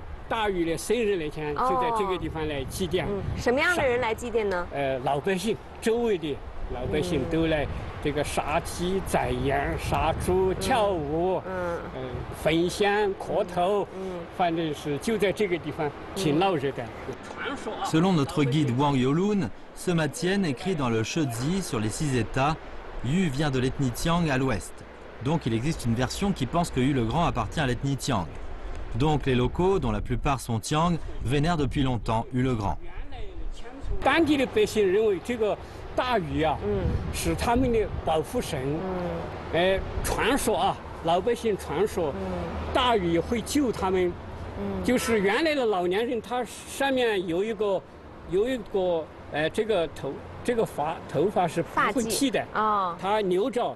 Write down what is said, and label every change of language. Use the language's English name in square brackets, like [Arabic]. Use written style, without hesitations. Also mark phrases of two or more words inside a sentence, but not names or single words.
[Chinese] 大禹的生日那天就在这个地方来祭奠。什么样的人来祭奠呢？老百姓，周围的老百姓都来这个杀鸡宰羊、杀猪、跳舞，焚香磕头，反正是就在这个地方挺闹热的。 [French] Selon notre guide Wang Yolun, Sema Tien écrit dans le Shezi sur les 6 États, Yu vient de l'ethnie Tiang à l'ouest. Donc il existe une version qui pense que Yu le Grand appartient à l'ethnie Tiang. Donc les locaux, dont la plupart sont Tiang, vénèrent depuis longtemps Yu le Grand. [Chinese] 当地的百姓认为这个大禹啊，是他们的保护神。传说啊，老百姓传说，大禹会救他们。就是原来的老年人，他上面有一个这个头发是不会剃的，他留着。